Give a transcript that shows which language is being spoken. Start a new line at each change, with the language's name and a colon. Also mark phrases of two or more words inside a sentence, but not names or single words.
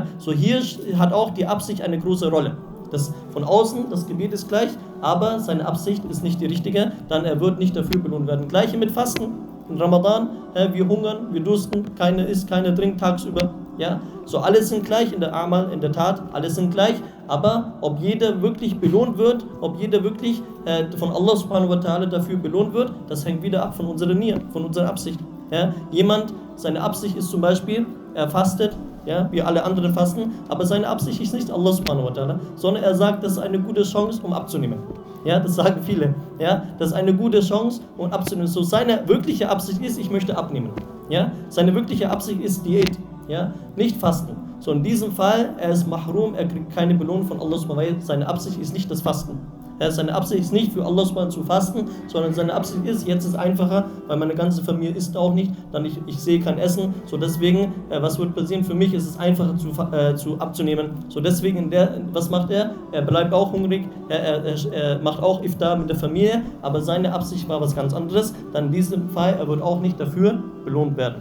German: So hier hat auch die Absicht eine große Rolle. Das von außen, das Gebet ist gleich, aber seine Absicht ist nicht die richtige, dann er wird nicht dafür belohnt werden. Gleiche mit Fasten. In Ramadan, wir hungern, wir dursten, keiner isst, keiner trinkt tagsüber. Ja? So alles sind gleich in der Amal, in der Tat, alles sind gleich, aber ob jeder wirklich belohnt wird, ob jeder wirklich von Allah
Arabic: سبحانه و تعالى
German: dafür belohnt wird, das hängt wieder ab von unserer Niyyah, von unserer Absicht. Ja? Jemand, seine Absicht ist zum Beispiel, er fastet, ja, wie alle anderen fasten, aber seine Absicht ist nicht Allah
Arabic: سبحانه و تعالى,
German: sondern er sagt, das ist eine gute Chance, um abzunehmen. Ja, das sagen viele. Ja, das ist eine gute Chance, um abzunehmen. So seine wirkliche Absicht ist, ich möchte abnehmen. Ja, seine wirkliche Absicht ist Diät. Ja, nicht Fasten. So in diesem Fall, er ist mahrum, er kriegt keine Belohnung von Allah
Arabic: سبحانه و تعالى,
German: weil seine Absicht ist nicht das Fasten. Seine Absicht ist nicht für Allah subhanahu zu fasten, sondern seine Absicht ist, jetzt ist es einfacher, weil meine ganze Familie isst auch nicht, dann ich sehe kein Essen, so deswegen, was wird passieren? Für mich ist es einfacher abzunehmen. So deswegen, was macht er? Er bleibt auch hungrig, er macht auch Iftar mit der Familie, aber seine Absicht war was ganz anderes, dann in diesem Fall, er wird auch nicht dafür belohnt werden.